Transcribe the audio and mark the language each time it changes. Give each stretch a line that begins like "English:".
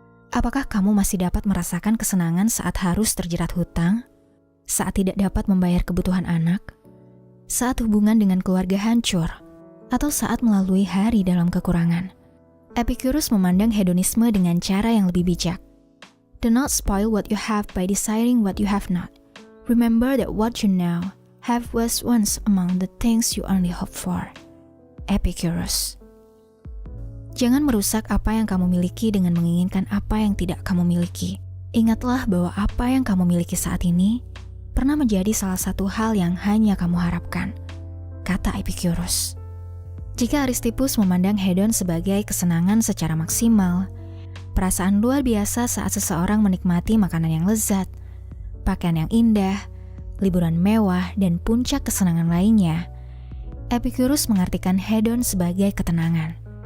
Indonesian: Apakah kamu masih dapat merasakan kesenangan saat harus terjerat hutang, saat tidak dapat membayar kebutuhan anak, saat hubungan dengan keluarga hancur, atau saat melalui hari dalam kekurangan? Epicurus memandang hedonisme dengan cara yang lebih bijak.
English: Do not spoil what you have by desiring what you have not. Remember that what you now have was once among the things you only hope for. Epicurus.
Indonesian: Jangan merusak apa yang kamu miliki dengan menginginkan apa yang tidak kamu miliki. Ingatlah bahwa apa yang kamu miliki saat ini pernah menjadi salah satu hal yang hanya kamu harapkan, kata Epicurus. Jika Aristippus memandang hedon sebagai kesenangan secara maksimal, perasaan luar biasa saat seseorang menikmati makanan yang lezat, pakaian yang indah, liburan mewah, dan puncak kesenangan lainnya, Epicurus mengartikan hedon sebagai ketenangan.